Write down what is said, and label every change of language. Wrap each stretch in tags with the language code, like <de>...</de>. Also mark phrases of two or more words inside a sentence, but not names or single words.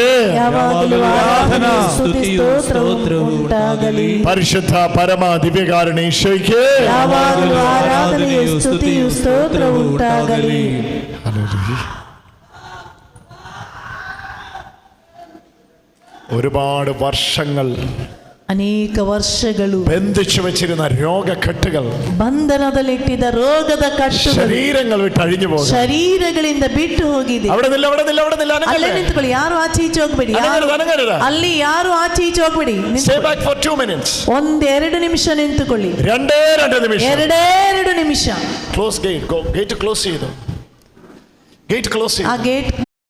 <kn>ಯಾವಾಗಲೂ ಆರಾಧನೆ, ಸ್ತುತಿ, ಸ್ತೋತ್ರವು ಉಂಟಾಗಲಿ.</kn> <ml>പരിശുദ്ധ പരമാ ദിവ്യകാരുണ്യ ഈശോയ്ക്ക്</ml> <kn>ಯಾವಾಗಲೂ ಆರಾಧನೆಯು, ಸ್ತುತಿಯು, ಸ್ತೋತ್ರವು ಉಂಟಾಗಲಿ.</kn> <ml>ഒരുപാട് വർഷങ്ങൾ</ml> <kn>ಅನೇಕ ವರ್ಷಗಳು</kn> <ml>ബന്ധിച്ചു വെച്ചിരുന്ന രോഗക്കെട്ടുകൾ,</ml> <kn>ಬಂಧನದಲ್ಲಿಟ್ಟಿದ್ದ ರೋಗದ ಕಟ್ಟು</kn> <ml>ശരീരങ്ങൾ വിട്ട് അഴിഞ്ഞു പോകും.</ml> <kn>ಶರೀರಗಳಿಂದ ಬಿಟ್ಟು ಹೋಗಿದೆ.</kn> <ml>അവിടെ നില്ല, അവിടെ നില്ല, അവിടെ നില്ല,</ml> <kn>ಅಲ್ಲೇ ನಿಂತ್ಕೊಳ್ಳಿ, ಯಾರು ಆಚೆ ಈಚೆ ಹೋಗ್ಬೇಡಿ, ಅಲ್ಲಿ ಯಾರು ಆಚೆ ಈಚೆ ಹೋಗ್ಬೇಡಿ.</kn> <en>Stay back for 2 minutes.</en> <kn>ಒಂದೆರಡು ನಿಮಿಷ ನಿಂತುಕೊಳ್ಳಿ.</kn> <ml>2 നിമിഷം.</ml> <kn>ಎರಡೆರಡು ನಿಮಿಷ.</kn> <en>Close gate. Go gate close ചെയ്തു. Gate close ചെയ്തു.</en> <kn>ಆ ಗೇಟ್</kn>